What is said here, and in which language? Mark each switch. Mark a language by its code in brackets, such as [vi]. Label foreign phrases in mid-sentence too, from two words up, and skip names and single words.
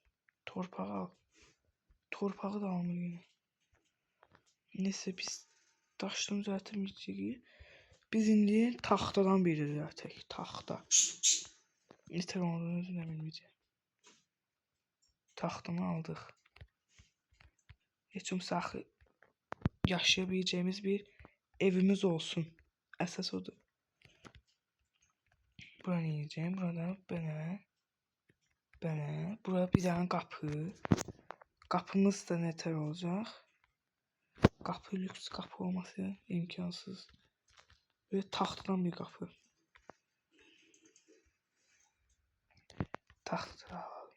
[az] Torpağı al. [tr] Torpağı da almıyor yine. [az] Neyse biz daşdan düzəltməyəcəyik. Biz indi taxtadan biri düzəltək. Taxta. Nətər olduğunu özüm də bilməyəcəm. Taxtanı aldıq. Heç olmasa axı yaşayabileceğimiz bir evimiz olsun. Əsas odur. Bura yiyeceğim. [tr] Burada böyle. Böyle. Burada bir tane kapı. Kapımız da neter olacak. Kapı lüks kapı olması imkansız. Böyle taxtadan bir kapı. [az] Taxtadan alalım.